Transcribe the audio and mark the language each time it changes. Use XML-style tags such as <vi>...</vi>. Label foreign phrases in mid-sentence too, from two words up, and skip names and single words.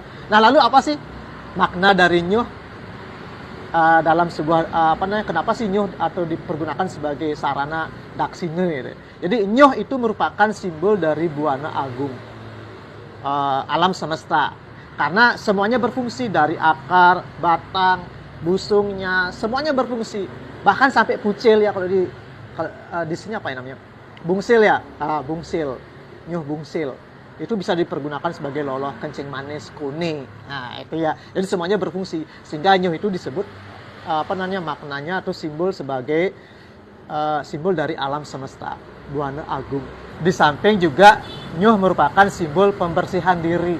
<id>Nah, lalu apa sih makna dari nyuh? Dalam sebuah kenapa sih nyuh atau dipergunakan sebagai sarana daksine gitu. Jadi nyuh itu merupakan simbol dari buana agung, alam semesta, karena semuanya berfungsi dari akar, batang, busungnya, semuanya berfungsi, bahkan sampai pucil ya kalau di sini apa ya namanya, bungsil ya, bungsil, nyuh bungsil itu bisa dipergunakan sebagai loloh kencing manis kuning. Nah, itu ya. Jadi semuanya berfungsi sehingga nyuh itu disebut maknanya atau simbol sebagai simbol dari alam semesta, buana agung. Di samping juga nyuh merupakan simbol pembersihan diri.</id>